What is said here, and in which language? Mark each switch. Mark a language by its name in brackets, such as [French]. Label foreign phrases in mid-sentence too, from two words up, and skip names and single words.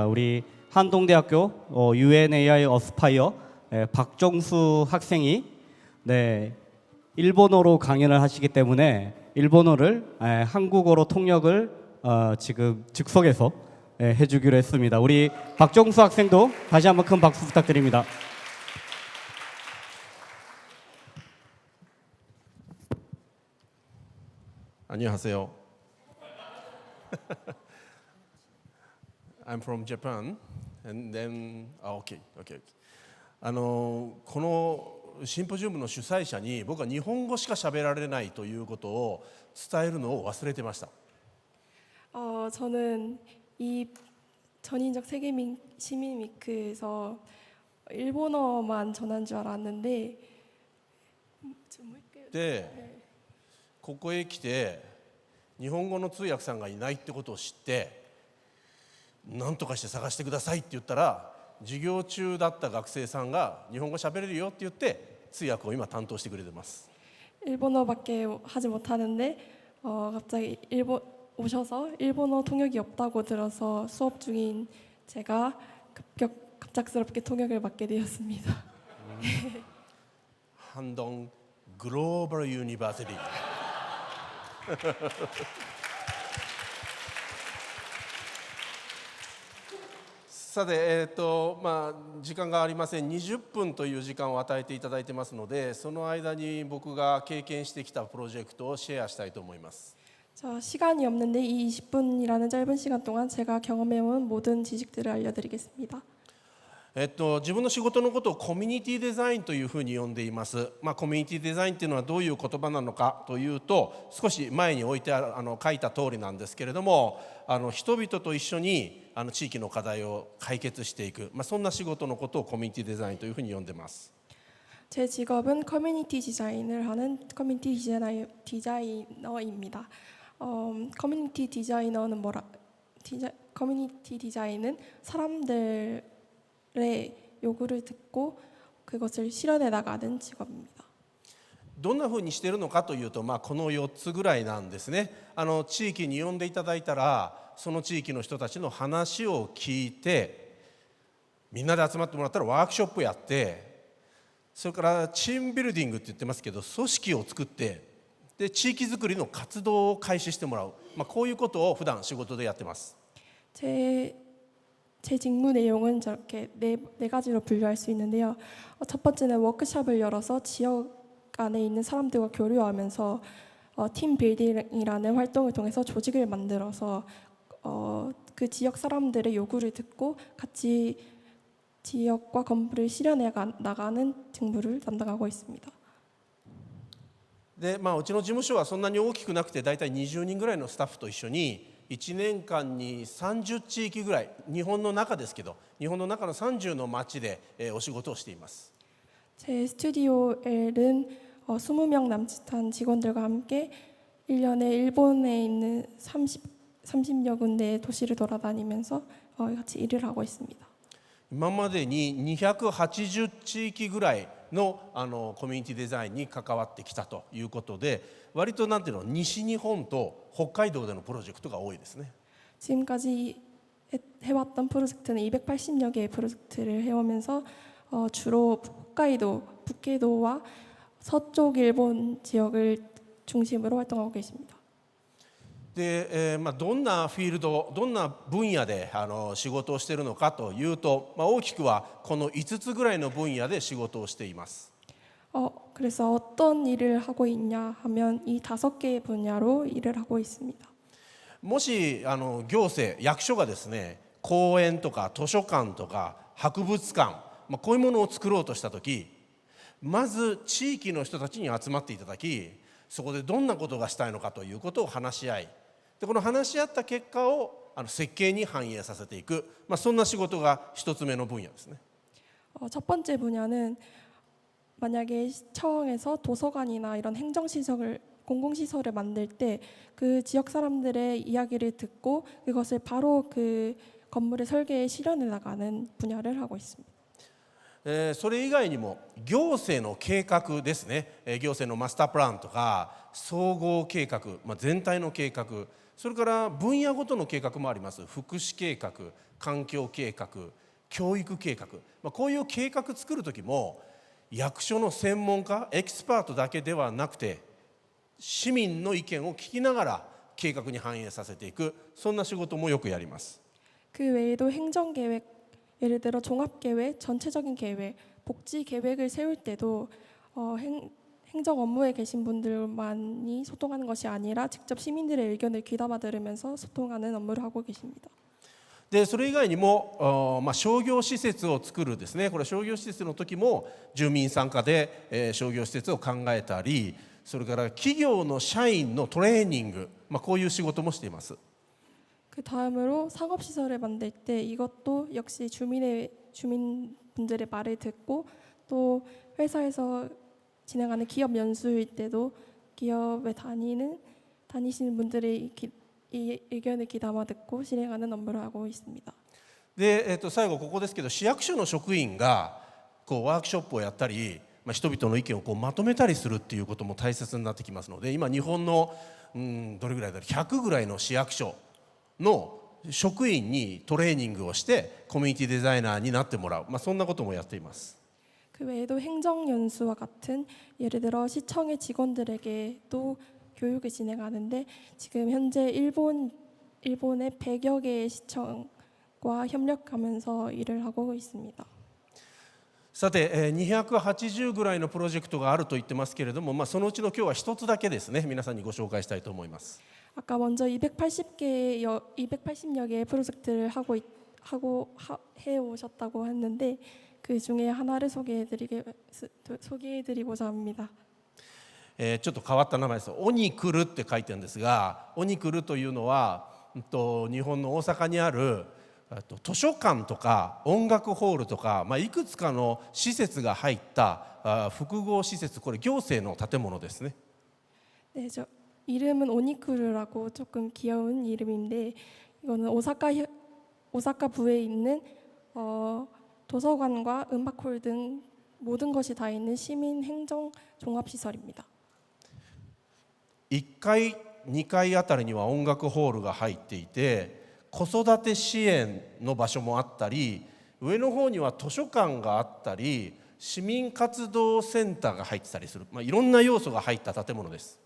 [Korean] 우리 한동대학교 UNAI 어스파이어 박정수 학생이 일본어로 강연을 하시기 때문에 일본어를 한국어로 통역을 지금 즉석에서 해주기로 했습니다. 우리 박정수 학생도 다시 한번 큰 박수 부탁드립니다. 안녕하세요. [English] I'm from Japan, and then okay. [Japanese] このシンポジウムの主催者に僕は日本語しか喋られないということを伝えるのを忘れてました。 [Korean] 저는 이 전인적 세계 시민 위크에서 일본어만 전한 줄 알았는데 [Japanese] で、ここへ来て日本語の通訳さんがいないってことを知って、何とかして探してくださいって言ったら、授業中だった学生さんが日本語喋れるよって言って通訳を今担当してくれてます。 [Korean] 일본어밖에 하지 못하는데 갑자기 오셔서 일본어 통역이 없다고 들어서 수업 중인 제가 갑작스럽게 통역을 맡게 되었습니다. 한동 글로벌 유니버시티. [Japanese] さて、時間がありません。20分という時間を与えていただいてますので、その間に僕が経験してきたプロジェクトをシェアしたいと思います。 [Korean] 자, 시간이 없는데 이 20분이라는 짧은 시간 동안 제가 경험해온 모든 지식들을 알려드리겠습니다. [Japanese] 自分の仕事のことをコミュニティデザインというふうに呼んでいます。コミュニティデザインというのはどういう言葉なのかというと、少し前に置いてある書いた通りなんですけれども、人々と一緒に地域の課題を解決していく、そんな仕事のことをコミュニティデザインというふうに呼んでいます。 [Korean] 제 직업은 커뮤니티 디자인을 하는 커뮤니티 디자이너입니다. 커뮤니티 디자이너는 커뮤니티 디자인은 사람들의 요구를 듣고 그것을 실현해 나가는 직업입니다. [Japanese] どんなふうにしているのかというと、この4つぐらいなんですね。地域に呼んでいただいたら、その地域の人たちの話を聞いて、みんなで集まってもらったらワークショップやって、それからチームビルディングって言ってますけど、組織を作って、で地域づくりの活動を開始してもらう、こういうことを普段仕事でやってます。 [Korean] 제 직무 내용은 저렇게 네 가지로 분류할 수 있는데요. 첫 번째는 워크숍을 열어서 지역 안에 있는 사람들과 교류하면서 팀 빌딩이라는 활동을 통해서 조직을 만들어서 그 지역 사람들의 요구를 듣고 같이 지역과 건물을 실현해 나가는 직무를 담당하고 있습니다. [Japanese] で、うちの事務所はそんなに大きくなくて大体20人ぐらいのスタッフと一緒に1年間に30地域ぐらい、日本の中ですけど日本の中の30の町でお仕事をしています。 [Korean] 제 스튜디오엘은 20명 남짓한 직원들과 함께 1년에 일본에 있는 30여 군데의 도시를 돌아다니면서 같이 일을 하고 있습니다. [Japanese] 今までに280地域ぐらいのコミュニティデザインに関わってきたということで、割となんていうの、西日本と北海道でのプロジェクトが多いですね。 [Korean] 지금까지 해왔던 프로젝트는 280여 개의 프로젝트를 해오면서 주로 홋카이도, 북해도와 서쪽 일본 지역을 중심으로 활동하고 계십니다. [Japanese] で、どんなフィールド、どんな分野で仕事をしているのかというと、大きくはこの5つぐらいの分野で仕事をしています。 [Korean] 그래서 어떤 일을 하고 있냐 하면 이 5개의 분야로 일을 하고 있습니다. [Japanese] もし行政、役所がですね、公園とか図書館とか博物館、こういうものを作ろうとしたとき、まず地域の人たちに集まっていただき、そこでどんなことがしたいのかということを話し合い、でこの話し合った結果を設計に反映させていく、そんな仕事が一つ目の分野ですね。 [Korean] 첫 번째 분야는 만약에 시청에서 도서관이나 이런 행정시설을 공공시설을 만들 때 그 지역 사람들의 이야기를 듣고 그것을 바로 그 건물의 설계에 실현해 나가는 분야를 하고 있습니다. [Japanese] それ以外にも行政の計画ですね、行政のマスタープランとか総合計画、全体の計画、それから分野ごとの計画もあります。福祉計画、環境計画、教育計画、こういう計画作る時も役所の専門家、エキスパートだけではなくて市民の意見を聞きながら計画に反映させていく、そんな仕事もよくやります。 [Korean] 그 외에도 행정계획, 예를 들어 종합계획, 전체적인 계획, 복지계획을 세울 때도 행정 업무에 계신 분들만이 소통하는 것이 아니라 직접 시민들의 의견을 귀담아 들으면서 소통하는 업무를 하고 계십니다. [Japanese] でそれ以外にも、商業施設を作るですね、これ商業施設の時も住民参加で、商業施設を考えたり、それから企業の社員のトレーニング、こういう仕事もしています。 [Korean] 그 다음으로 상업시설을 만들 때 이것도 역시 주민분들의 말을 듣고 또 회사에서 진행하는 기업 연수일 때도 기업에 다니시는 분들의 의견을 귀담아 듣고 실행하는 업무를 하고 있습니다. [Japanese] で、最後ここですけど、市役所の職員がワークショップをやったり、人々の意見をまとめたりするっていうことも大切になってきますので、今日本の、どれぐらいだろう、100ぐらいの市役所の職員にトレーニングをしてコミュニティデザイナーになってもらう、そんなこともやっています。 [Korean] 그 외에도 행정연수와 같은 예를 들어 시청의 직원들에게도 교육을 진행하는데 지금 현재 일본의 100여 개의 시청과 협력하면서 일을 하고 있습니다. [Japanese] さて、280ぐらいのプロジェクトがあると言ってますけれども、そのうちの今日は一つだけですね、皆さんにご紹介したいと思います。 [Korean] 아까 먼저 280여 개의 프로젝트를 해오셨다고 했는데 그 중에 하나를 소개해드리고자 합니다. [Japanese] ちょっと変わった名前です。オニクルって書いてるんですが、オニクルというのは日本の大阪にある図書館とか音楽ホールとか、いくつかの施設が入った複合施設、これ行政の建物ですね。 [Korean] 네, 이름은 오니쿠르라고 조금 귀여운 이름인데 이거는 오사카 부에 있는 도서관과 음악홀 등 모든 것이 다 있는 시민 행정 종합 시설입니다. [Japanese] 1 階、2階あたりには音楽ホールが入っていて、子育て支援の場所もあったり、上の方には図書館があったり、市民活動センターが入ってたりする、いろんな要素が入った建物です。